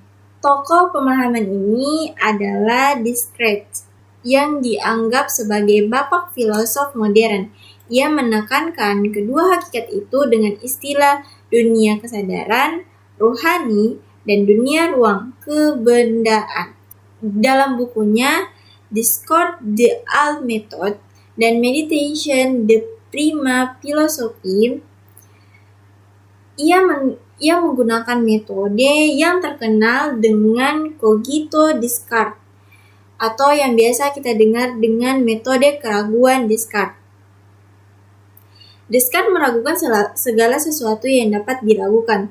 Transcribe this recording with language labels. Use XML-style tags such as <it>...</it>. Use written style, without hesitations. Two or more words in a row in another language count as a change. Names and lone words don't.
<id>Tokoh pemahaman ini adalah Descartes, yang dianggap sebagai bapak filosof modern. Ia menekankan kedua hakikat itu dengan istilah dunia kesadaran, rohani, dan dunia ruang, kebendaan. Dalam bukunya Discours de la Méthode dan Meditation de Prima Philosophie, ia menggunakan metode yang terkenal dengan Cogito Descartes, atau yang biasa kita dengar dengan metode keraguan Descartes. Descartes meragukan segala sesuatu yang dapat diragukan.</id>